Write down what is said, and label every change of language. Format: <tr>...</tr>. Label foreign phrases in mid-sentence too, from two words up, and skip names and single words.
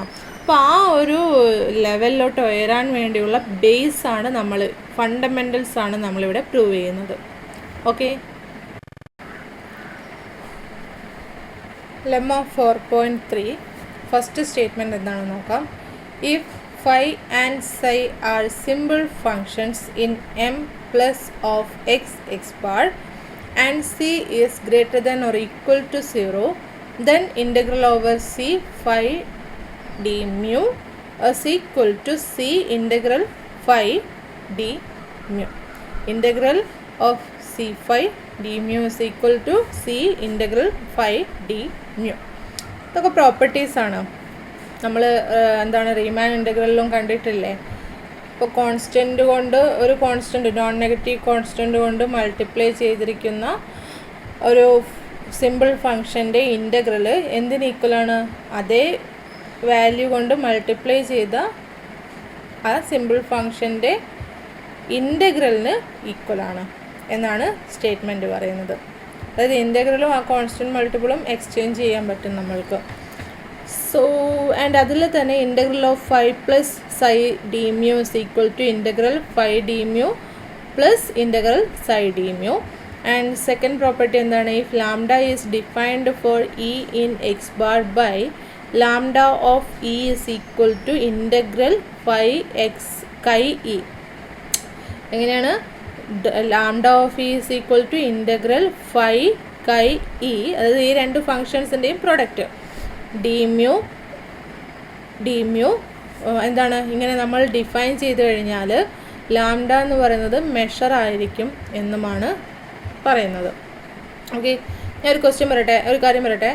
<ml>അപ്പോൾ ആ ഒരു ലെവലിലോട്ട് ഉയരാൻ വേണ്ടിയുള്ള ബേസാണ് നമ്മൾ, ഫണ്ടമെൻ്റൽസാണ് നമ്മളിവിടെ പ്രൂവ് ചെയ്യുന്നത്. ഓക്കെ, ലെമ്മ 4.3</ml> <en>first statement</en> <ml>എന്താണെന്ന് നോക്കാം.</ml> <en>ഇഫ് phi and psi are simple functions in m plus of x bar and c is greater than or equal to 0, then integral over c phi d mu is equal to c integral phi d mu. Integral of c phi d mu is equal to c integral phi d mu.</en> <ml>ഇതൊക്കെ പ്രോപ്പർട്ടീസാണ്. നമ്മൾ എന്താണ് റീമാൻ ഇൻ്റഗ്രലിലും കണ്ടിട്ടില്ലേ. ഇപ്പോൾ കോൺസ്റ്റൻറ്റ് കൊണ്ട് ഒരു കോൺസ്റ്റൻറ്റ്,</ml> <en>non negative constant</en> <ml>കൊണ്ട് മൾട്ടിപ്ലൈ ചെയ്തിരിക്കുന്ന ഒരു</ml> <en>simple function's</en> <ml>ഇൻ്റഗ്രൽ എന്തിന് ഈക്വലാണ്? അതേ വാല്യൂ കൊണ്ട് മൾട്ടിപ്ലൈ ചെയ്ത ആ</ml> <en>simple function's</en> <ml>ഇൻ്റഗ്രലിന് ഈക്വലാണ് എന്നാണ് സ്റ്റേറ്റ്മെൻറ്റ് പറയുന്നത്. അതായത് ഇൻ്റഗ്രലും ആ</ml> <en>constant multiple</en> <ml>എക്സ്ചേഞ്ച് ചെയ്യാൻ പറ്റും നമ്മൾക്ക്.</ml> <en>so and</en> <ml>അതിൽ തന്നെ</ml> <en>integral of phi plus psi d mu is equal to integral phi d mu plus integral psi d mu. And second property എന്താണ്? if lambda is defined for e in x bar by lambda of e is equal to integral phi x chi e. എങ്ങനെയാണ്? lambda of e is equal to integral phi chi e,</en> <ml>അതായത് ഈ രണ്ട് ഫങ്ഷൻസിൻ്റെയും പ്രൊഡക്റ്റ് ഡി മ്യൂ എന്താണ്? ഇങ്ങനെ നമ്മൾ ഡിഫൈൻ ചെയ്ത് കഴിഞ്ഞാൽ ലാംഡ എന്ന് പറയുന്നത് മെഷർ ആയിരിക്കും എന്നുമാണ് പറയുന്നത്. ഓക്കെ, ഞാൻ ഒരു ക്വസ്റ്റ്യൻ പറയട്ടെ, ഒരു കാര്യം പറയട്ടെ.</ml>